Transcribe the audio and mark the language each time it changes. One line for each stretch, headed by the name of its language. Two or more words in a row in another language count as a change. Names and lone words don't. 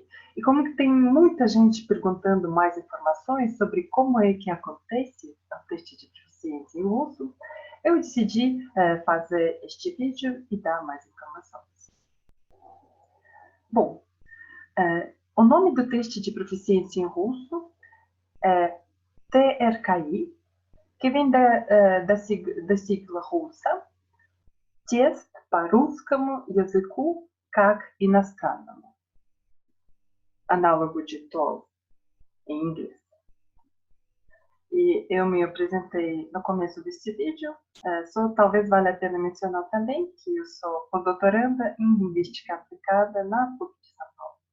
Portuguese: E como tem muita gente perguntando mais informações sobre como é que acontece o teste de proficiência em russo, eu decidi fazer este vídeo e dar mais informações. Bom, o nome do teste de proficiência em russo é TRKI, que vem da sigla russa
Russian: Тест по русскому языку как иностранному.
Portuguese: Análogo de TOEFL em inglês. E eu me apresentei no começo deste vídeo. Talvez valha a pena mencionar também que eu sou pós-doutoranda em Linguística Aplicada na PUC de São Paulo.